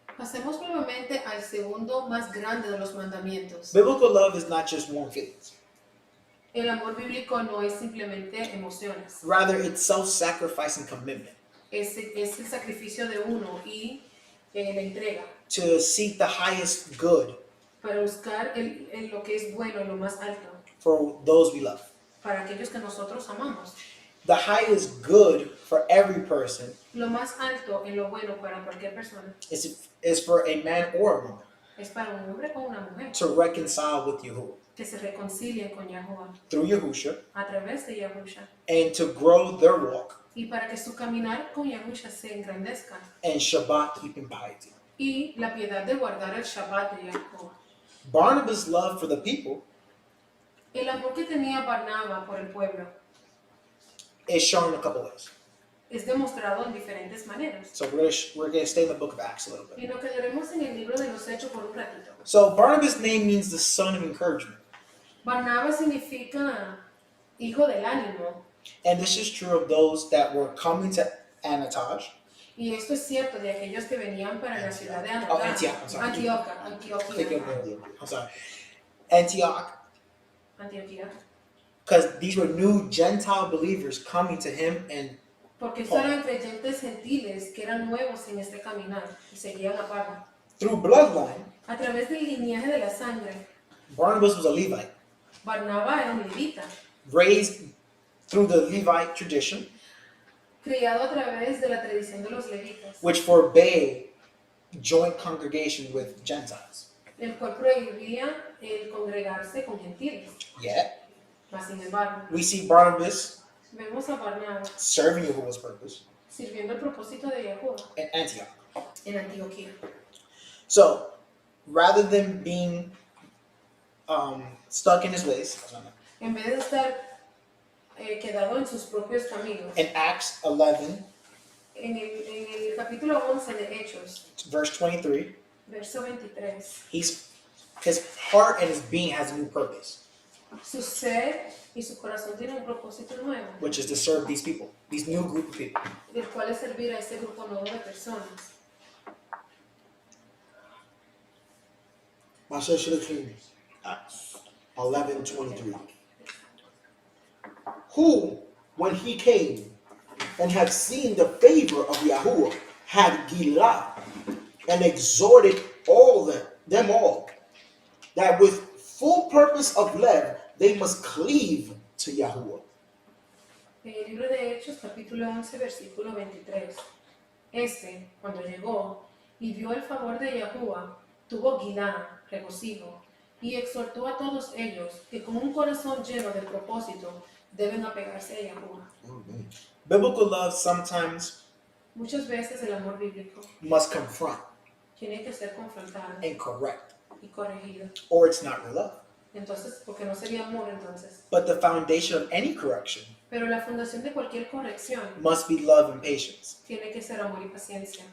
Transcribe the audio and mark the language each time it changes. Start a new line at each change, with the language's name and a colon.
Spanish: Pasemos nuevamente al segundo más grande de los mandamientos.
English: Biblical love is not just warm feelings.
Spanish: El amor bíblico no es simplemente emociones,
English: Rather, it's self-sacrificing commitment
Spanish: es el sacrificio de uno y la entrega
English: to seek the highest good
Spanish: para buscar lo que es bueno, lo más alto,
English: for those we love.
Spanish: para aquellos que nosotros amamos.
English: The highest good for every person
Spanish: Lo más alto en lo bueno para cualquier persona
English: is for a man or a woman
Spanish: es para un hombre o una mujer
English: to reconcile with Yahuwah
Spanish: que se reconcilien con Yahuwah
English: through Yahusha
Spanish: a través de Yahushua
English: and to grow their walk
Spanish: y para que su caminar con Yahushua se engrandezca
English: and Shabbat keeping piety.
Spanish: y la piedad de guardar el Shabbat de Yahuwah.
English: Barnabas' love for the people
Spanish: El amor que tenía Barnaba por el pueblo
English: is shown in a couple ways.
Spanish: es demostrado en diferentes maneras.
English: So we're gonna stay in the book of Acts a little bit.
Spanish: Y lo que leeremos en el libro de los Hechos por un ratito.
English: So Barnabas' name means the son of encouragement.
Spanish: Barnaba significa hijo del ánimo.
English: And this is true of those that were coming to Anatosh.
Spanish: Y esto es cierto de aquellos que venían para la ciudad de
English: Oh, Antioch, I'm sorry.
Spanish: Antioquia.
English: I'm sorry. Antioch,
Spanish: Antioquía,
English: because these were new Gentile believers coming to him, and
Spanish: porque estos eran creyentes gentiles que eran nuevos en este caminar y seguían a Pablo.
English: through bloodline,
Spanish: A través del linaje de la sangre,
English: Barnabas was a Levite,
Spanish: Barnabá era un levita,
English: raised through the Levite tradition,
Spanish: criado a través de la tradición de los levitas,
English: which forbade joint congregation with Gentiles.
Spanish: el cual prohibía el congregarse con gentiles.
English: Yet,
Spanish: Mas sin embargo,
English: we see Barnabas
Spanish: vemos a Barnabá
English: serving Yahuwah's purpose
Spanish: sirviendo el propósito de Yahuwah
English: in Antioch.
Spanish: en Antioquía.
English: So, rather than being stuck in his ways,
Spanish: En vez de estar quedado en sus propios caminos,
English: in Acts 11,
Spanish: en el capítulo 11 de Hechos,
English: verse 23,
Spanish: verso 23,
English: his heart and his being has a new purpose,
Spanish: su ser y su corazón tienen un propósito nuevo,
English: which is to serve these people, these new group of people.
Spanish: el cual es servir a este grupo nuevo de personas.
English: Parsha should have came. Acts 11:23. Who, when he came and had seen the favor of Yahuwah, had Gilah and exhorted them all, that with full purpose of love they must cleave to Yahuwah.
Spanish: En el libro de Hechos, capítulo 11, versículo 23. Este, cuando llegó y vio el favor de Yahuwah, tuvo Gilá, regocijo, y exhortó a todos ellos que con un corazón lleno de propósito deben apegarse a Yahuwah.
English: Amen. Biblical love sometimes
Spanish: Muchas veces el amor bíblico
English: must confront
Spanish: tiene que ser confrontado
English: and correct,
Spanish: y corregido.
English: or it's not real love.
Spanish: Entonces, porque no sería amor entonces.
English: But the foundation of any correction
Spanish: Pero la fundación de cualquier corrección
English: must be love and patience
Spanish: tiene que ser amor y paciencia